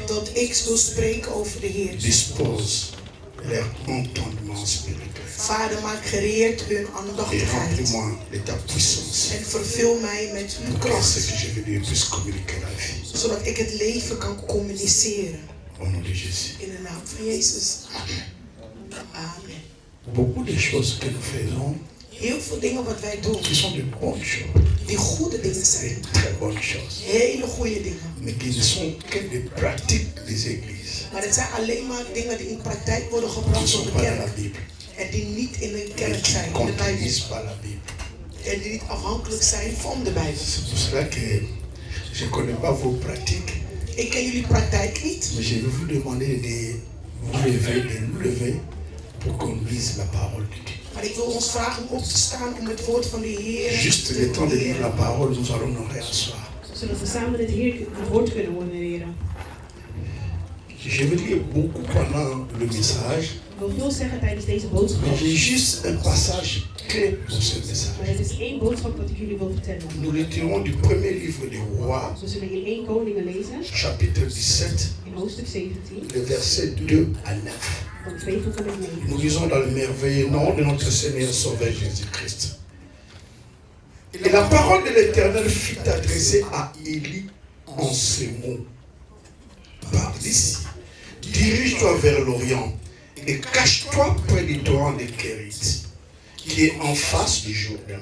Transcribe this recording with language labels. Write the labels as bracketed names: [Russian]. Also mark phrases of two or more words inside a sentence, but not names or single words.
[Dutch] Dat ik zal spreken over de Heer. [French] Dispose leur entendement spirituel. [Dutch] Vader, maak gereerd hun [French] Et [Dutch] aandachtigheid. [French] remplis-moi de ta puissance. [Dutch] En vervul mij met uw [French] Pour que ce [Dutch] kracht. [French] que je veux dire puisse communiquer la vie. [Dutch] Zodat ik het leven kan communiceren. [French] Au nom de Jésus. [Dutch] In de naam van Jezus. Amen. [French] Beaucoup de choses que nous faisons, [Dutch] Heel veel dingen wat wij doen, [French] qui sont de bonnes choses, [Dutch] die goede dingen [French] des [Dutch] zijn. [French] très bonnes choses, [Dutch] Hele goede dingen. [French] mais qui ne sont que des pratiques des églises. [Dutch] Maar het zijn alleen maar dingen die in praktijk worden [French] Qui ne [Dutch] gebracht door [French] sont [Dutch] de [French] pas dans la [Dutch] kerk. [French] Bible. [Dutch] En die niet in de [French] Et [Dutch] kerk [French] qui [Dutch] zijn, [French] ne [Dutch] in de Bijbel. [French] contribusent pas à la Bible. [Dutch] En die niet afhankelijk zijn van de Bijbel. [French] C'est pour cela que je ne connais pas vos pratiques, [Dutch] Ik ken jullie praktijk niet. [French] mais je vais vous demander de vous lever, de nous lever pour qu'on lise la parole de Dieu. [Dutch] Maar ik wil ons vragen om op te staan om het woord van de Heer [French] Juste [Dutch] te [French] le temps de lire [Dutch] leren. [French] la parole, nous allons nous réasseoir. [Dutch] Zodat we samen het woord kunnen honoreren. [French] Je vais dire beaucoup pendant le message, [Dutch] Ik wil veel zeggen tijdens deze boodschap. [French] mais j'ai juste un passage clé pour ce message. [Dutch] Maar het is één boodschap wat ik jullie wil vertellen. [French] Nous retirons du premier livre des Rois, [Dutch] We zullen in 1 Koningen lezen, [French] chapitre 17, [Dutch] in hoofdstuk 17, [French] le verset 2 à 9. [Dutch] van 2 tot en met 9. [French] Nous lisons dans le merveilleux nom de notre Seigneur Sauveur Jésus-Christ. Et la parole de l'Éternel fut adressée à Élie en ces mots. Pars d'ici, dirige-toi vers l'Orient et cache-toi près du torrent de Kérit, qui est en face du Jourdain.